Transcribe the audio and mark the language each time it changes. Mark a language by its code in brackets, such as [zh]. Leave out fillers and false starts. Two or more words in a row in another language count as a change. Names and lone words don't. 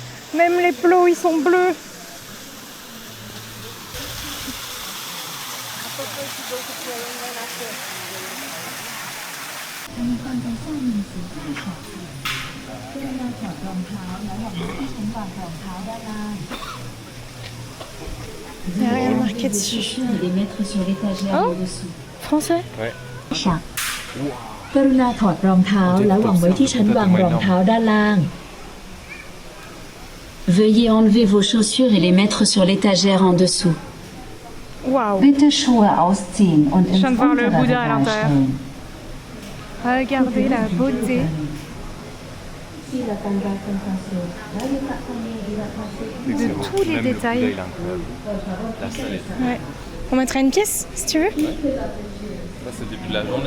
[fr] Même les plots, ils sont bleus. Il n'y a rien marqué dessus. Et les mettre sur l'étagère Oh. en dessous. Français? Ouais. [th] กรุณาถอดรองเท้าแล้ววางไว้ที่ชั้นวางรองเท้าด้านล่าง [fr] Veuillez enlever vos chaussures et les mettre sur l'étagère en dessous. Waouh! [de] Bitte Schuhe ausziehen und ins [fr] viens de voir le [de] untere [fr] Bouddha à [de] Regal [fr] l'intérieur. [de] stellen. [fr] Regardez la beauté. De tous les détails. La salle est... Ouais. On mettra une pièce si tu veux. Ça c'est le début de la journée.